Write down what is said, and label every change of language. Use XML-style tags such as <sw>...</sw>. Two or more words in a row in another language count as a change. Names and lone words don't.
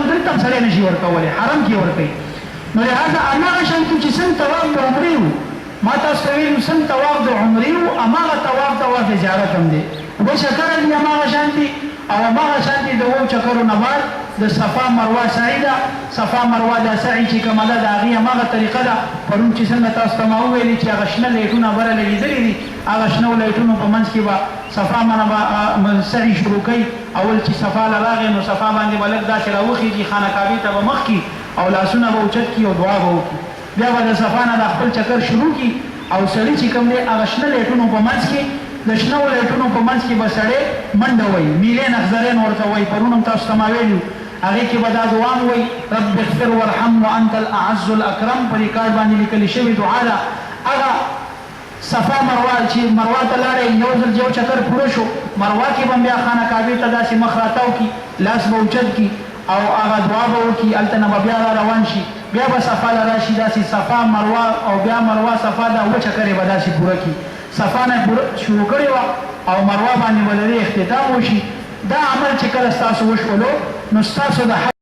<ps>دلته هم سړی نشي ورکولی حرم کې ورکوي نو لهذا هماغه شانتې چې څنګه طواف د عمرې و ما تاسو ته ویلي څنګه طواف د عمرې و هماغه طواف زیارت هم دی 2 چکره دي هماغه شانتې او هماغه شانتې د 2 چکرو نه بعد د صفا مروه سعی ده صفا مروه دا سعی چې کومه ده د هغې هماغه طریقه ده پرون چې څنګه تاسو ته ما وویلې چې هغه شنه لیټونه بره لګېدلي دي هغه شنو لیټونو په منځ کې به صفا منه به سعی شروع کوي اول چې صفا له راغې نو صفا باندې به لږ داسې راوخېږي خانه کعبې ته به مخ کړي او لاسونه به اوچت کړي او دعا به وکړي بیا به د صفا نه د خپل چکر شروع کړي او سړي چې کوم دی هغه شنه لیټونو په منځ کې د شنو لیټونو په منځ کې به سړی منډه وایي</ps> <ar>میلین اخضرین</ar> <ps>ورته وایي پرون هم تاسو ته ما ویلي هغې کې به دا دعا وایي</ps> <ar>رب اغفر وارحم وانت الاعز الاکرم</ar> <ps>په دې کارډ باندې لیکلې شوې دعا ده هغه صفا مروه چې مروه ته لاړې یو ځل یو چکر پوره شو مروه کې به بیا خانه کعبې ته داسې مخ راتاو کړي لاس به اوچت کړي او هغه دعا به وکړي هلته نه به بیا را روان شي بیا به صفا له راشي داسې صفا مروه او بیا مروه صفا دا 2 چکرې به داسې پوره کړي صفا نه شروع کړې وه او مروه باندې به د دې اختتام وشي دا عمل چې کله ستاسو وشولو نو ستاسو د</ps>